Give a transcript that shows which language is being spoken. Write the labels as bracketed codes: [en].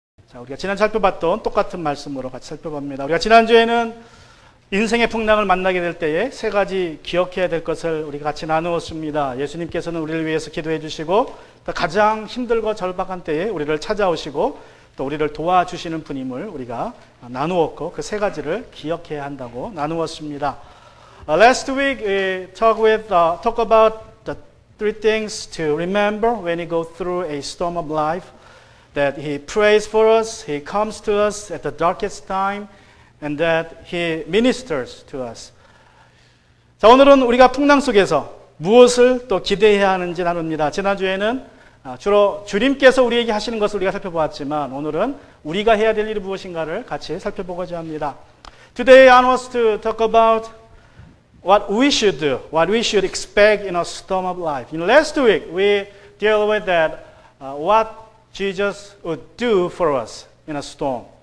[ko] 자, 우리가 지난 살펴봤던 똑같은 말씀으로 같이 살펴봅니다. 우리가 지난주에는 인생의 풍랑을 만나게 될 때에 세 가지 기억해야 될 것을 우리가 같이 나누었습니다. 예수님께서는 우리를 위해서 기도해 주시고 또 가장 힘들고 절박한 때에 우리를 찾아오시고 또 우리를 도와주시는 분임을 우리가 나누었고 그 세 가지를 기억해야 한다고 나누었습니다. [en] Last week we talk about the three things to remember when we go through a storm of life. That He prays for us, He comes to us at the darkest time, and that He ministers to us. [ko] 자, 오늘은 우리가 풍랑 속에서 무엇을 또 기대해야 하는지 나눕니다. 지난주에는 주로 주님께서 우리에게 하시는 것을 우리가 살펴보았지만 오늘은 우리가 해야 될 일이 무엇인가를 같이 살펴보고자 합니다. [en] Today I want to talk about what we should do, what we should expect in a storm of life. In last week we dealt with that what Jesus would do for us in a storm.